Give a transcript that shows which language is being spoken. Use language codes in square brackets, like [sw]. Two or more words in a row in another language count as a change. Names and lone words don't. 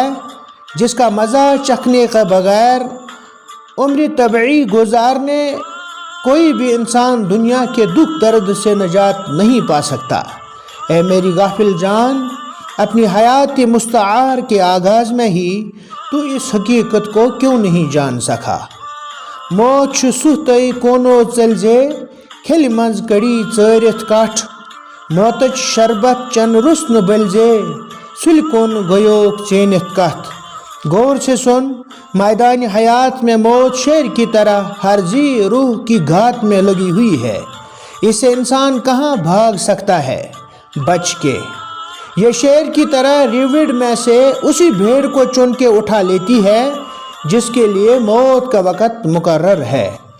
[ur] جس کا مزہ چکھنے کے بغیر عمر طبعی گزارنے کوئی بھی انسان دنیا کے دکھ درد سے نجات نہیں پا سکتا اے میری غافل جان اپنی حیات مستعار کے آغاز میں ہی تو اس حقیقت کو کیوں نہیں جان سکا [ks] موت چھُ ژُہ تۄہہِ کوٗنو ژٔلزے کھیٚلہِ منٛز کٔڑی ژٲرِتھ کٹھ موتٕچ شربت چن رُسنہٕ بٔلزے سُلہِ کُن گویوکھ ژینِتھ کتھ [ur] غور سے سن میدان حیات میں موت شیر کی طرح ہر ذی روح کی گھات میں لگی ہوئی ہے اس سے انسان کہاں بھاگ سکتا ہے بچ کے یہ شیر کی طرح ریوڑ میں سے اسی بھیڑ کو چن کے اٹھا لیتی ہے جس کے لیے موت کا وقت مقرر ہے